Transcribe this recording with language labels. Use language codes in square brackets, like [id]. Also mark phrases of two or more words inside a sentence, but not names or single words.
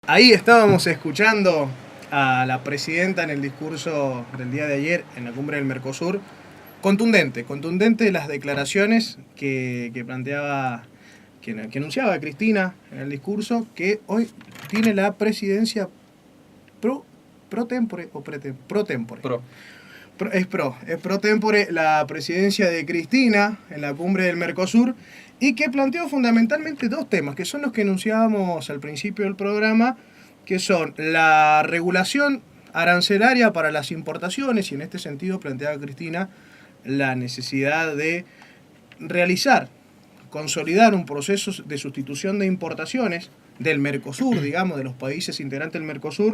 [es] Ahí estábamos escuchando a la presidenta en el discurso del día de ayer en la cumbre del Mercosur. Contundente las declaraciones que planteaba, que anunciaba Cristina en el discurso, que hoy tiene la presidencia pro, [la] pro tempore [es] o [la] pro tempore. [es] Es [la] pro tempore [es] la presidencia de Cristina en la cumbre del Mercosur y que planteó fundamentalmente dos temas, que son los que enunciábamos al principio del programa, que son la regulación arancelaria para las importaciones, y en este sentido planteaba Cristina la necesidad de realizar, consolidar un proceso de sustitución de importaciones del Mercosur, digamos, de los países integrantes del Mercosur.